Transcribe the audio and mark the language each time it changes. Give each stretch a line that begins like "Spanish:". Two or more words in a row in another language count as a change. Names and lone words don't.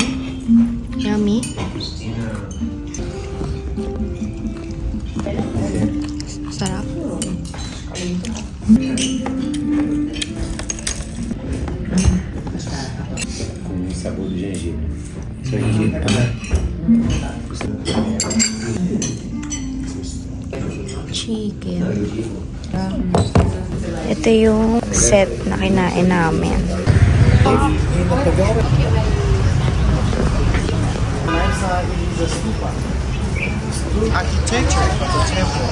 English: Yummy. Sarap.
Portuguese: Sabor de gengibre. Isso é gengibre também.
English: Chicken.
Filipino: Ito yung set na kinain namin.
English: Architecture of the temple.